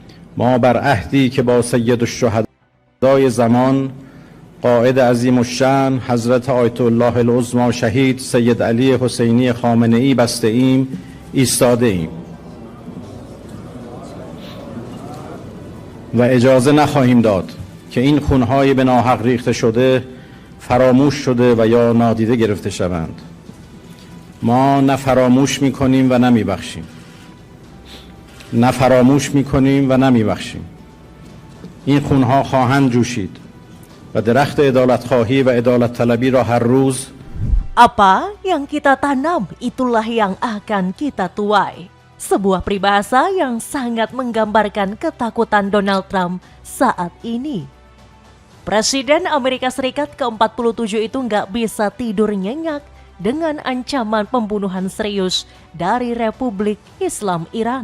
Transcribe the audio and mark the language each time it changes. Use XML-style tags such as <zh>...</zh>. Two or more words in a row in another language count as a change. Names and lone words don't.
<fa>ما بر عهدی که با سید الشهدای زمان قائد عظیم الشأن حضرت آیت الله العظما شهید سید علی حسینی خامنه‌ای بسته ایم ایستاده ایم و اجازه نخواهیم داد که این خونهای به ناحق ریخته شده فراموش شده و یا نادیده گرفته شوند. ما نه فراموش می‌کنیم و نه می‌بخشیم. نه فراموش می‌کنیم و نه می‌بخشیم. این خونها خواهند جوشید و درخت عدالتخواهی و عدالت طلبی را هر روز</fa> <id>apa yang kita tanam itulah yang akan kita tuai. Sebuah peribahasa yang sangat menggambarkan ketakutan Donald Trump saat ini. Presiden Amerika Serikat ke-47 itu nggak bisa tidur nyenyak dengan ancaman pembunuhan serius dari Republik Islam Iran.</id>